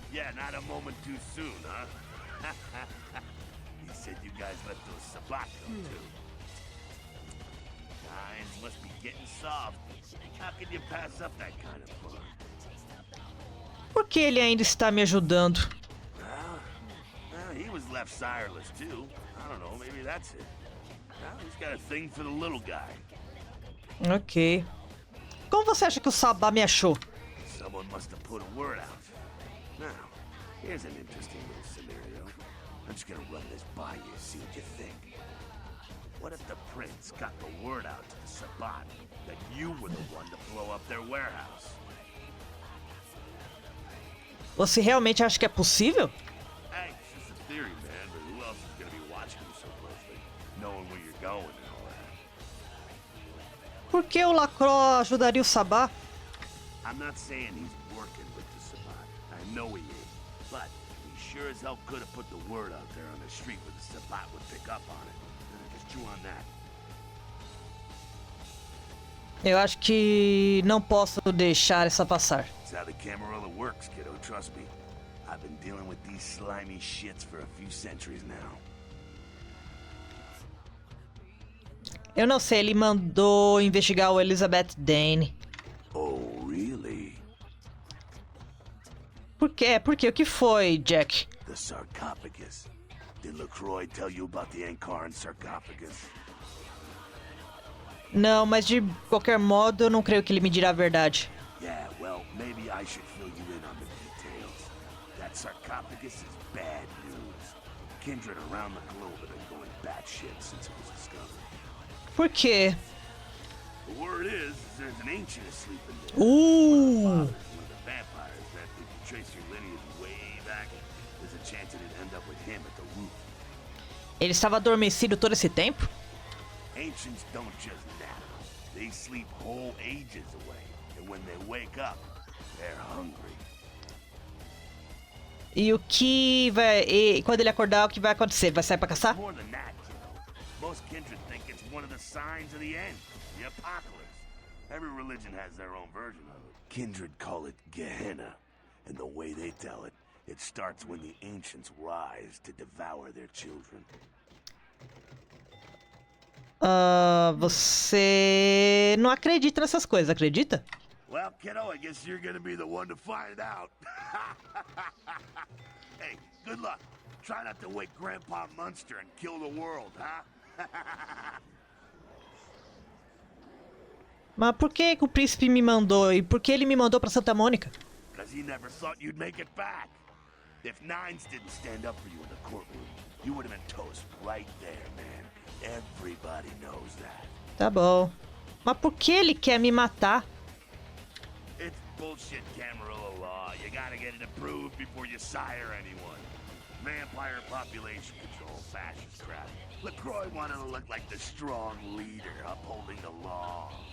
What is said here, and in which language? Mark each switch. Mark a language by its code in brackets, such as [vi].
[en] Yeah, not a moment too soon, huh? You said you guys let those Sabak go too. Nines must be getting soft. How can you pass up that kind of fun? [pt] Por que ele ainda está me ajudando? [en] Well, he was left sireless too. I don't know, maybe that's it. Well, he's got a thing for the little guy. Ok. [pt] Como você acha que o Sabá me achou? [en] Someone must have put a word out. Now, here's an interesting little scenario. I'm just gonna run this by you, see what you think. What if the prince got the word out to the Sabbat that you were the one to blow up their warehouse. [pt] Você realmente acha que é possível? [en] Hey, it's just a theory, man, but who else is gonna be watching you so closely, knowing where you're going and all that? [pt] Por que o Lacroix ajudaria o Sabá? [en] I'm not saying he's working with the Sabbat. I know he is. But he sure as hell could have put the word out there on the street where the Sabbat would pick up on it. Just chew on that. [pt] Eu acho que não posso deixar essa passar. [en] That's how the Camarilla works, kiddo, trust me. I've been dealing with these slimy shits for a few centuries now. [pt] Eu não sei, ele mandou investigar o Elizabeth Dane. [en] Oh, really? [pt] Por quê? Por quê? O que foi, Jack? [en] The sarcophagus. Did LaCroix tell you about the Ankaran sarcophagus? [pt] Não, mas de qualquer modo eu não creio que ele me dirá a verdade. [en] Yeah, well, maybe I should fill you in on the details. That sarcophagus is bad news. Kindred around the globe have been going batshit since it was discovered. [pt] Por quê? [en] The word is there's an ancient asleep in there. Uh! One of the vampires that if you trace your lineage way back, there's a chance it'd end up with him at the root. [pt] Ele estava adormecido todo esse tempo? [en] Ancients don't just nap. They sleep whole ages away. And when they wake up, they're hungry. [pt] E o que vai... E quando ele acordar, o que vai acontecer? Vai sair pra caçar? [en] More than that, kiddo. Most kindred think it's one of the signs of the end, the apocalypse. Every religion has their own version of it. Kindred call it Gehenna. And the way they tell it, it starts when the ancients rise to devour their children. [pt] Você não acredita nessas coisas, acredita? [en] Well, kiddo, I guess you're gonna be the one to find out. Hey, good luck. Try not to wake Grandpa Munster and kill the world, huh? [pt] Mas por que o príncipe me mandou? E por que ele me mandou pra Santa Mônica? [en] Because he never thought you'd make it back. If Nines didn't stand up for you in the courtroom, you would have been toast right there, man. Everybody knows that. [pt] Tá bom. Mas por que ele quer me matar? [en] It's bullshit Camarilla law. You gotta get it approved before you sire anyone. Vampire population control, fascist crap. LaCroix wanted to look like the strong leader upholding the law.